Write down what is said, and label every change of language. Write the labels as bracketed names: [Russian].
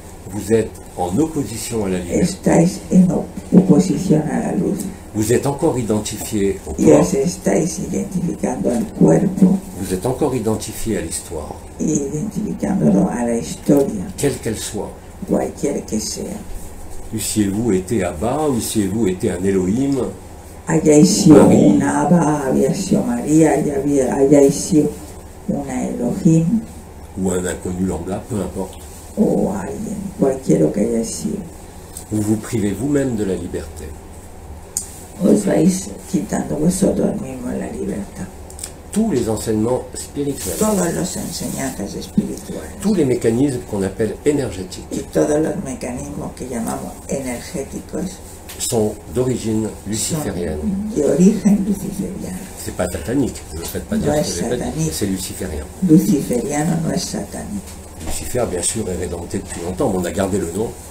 [French] vous êtes en opposition à la liberté. [Spanish] estáis en oposición a la luz [French] Vous êtes encore identifié au [Spanish] y [French] corps, [Spanish] os estáis identificando al cuerpo [French] vous êtes encore identifié à l'histoire, [Spanish] y identificándolo a la historia, [French] quelle qu'elle soit. [Spanish] cualquier que sea. [French] Eussiez-vous été Abba, eussiez-vous été un Elohim, [Spanish] Hayáis sido María. una Abba, había sido María, hayáis sido una Elohim [French] ou un inconnu lambda, peu importe. [Spanish] o alguien, cualquiera que hayáis sido. [French] Vous vous privez vous-même de la liberté. [Spanish] Os vais quitando vosotros mismos la libertad. [French] Tous les enseignements spirituels, [Spanish] Todas las enseñanzas espirituales [French] tous les mécanismes qu'on appelle [Spanish] y [French] énergétiques [Spanish] todos los mecanismos que llamamos energéticos [French] sont d'origine [Spanish] son [French] luciférienne. [Spanish] de origen luciferiano. [French] C'est pas satanique, ne me faites pas dire Ouais, ce que j'ai pas dit, satanique. c'est luciférien. [Spanish] Luciferiano no es satánico. [French] Lucifer, bien sûr, est rédempté depuis longtemps, mais on a gardé le nom.